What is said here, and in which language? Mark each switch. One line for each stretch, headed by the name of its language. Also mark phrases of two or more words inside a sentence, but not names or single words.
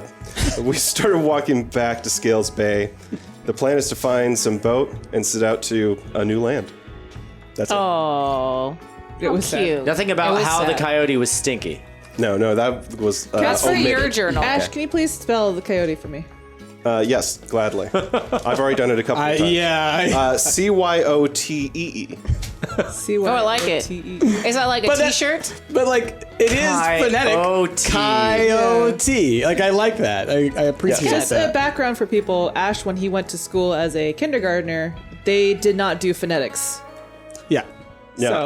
English: We started walking back to Scales Bay. The plan is to find some boat and set out to a new land. That's it. Oh, It was cute. Nothing It about was how the sad. coyote was stinky. No, that was That's for omitted. your journal. Ash, can you please spell the coyote for me? Yes, gladly. I've already done it a couple of times. Yeah. Cyotee. C-Y-O-T-E. Oh, I like it. Is that like a But that- t-shirt? But like, it is phonetic. Coyote. Coyote. Like, I like that. I appreciate Just a that. background for people. Ash, when he went to school as a kindergartner, they did not do phonetics. Yeah. Yeah. So,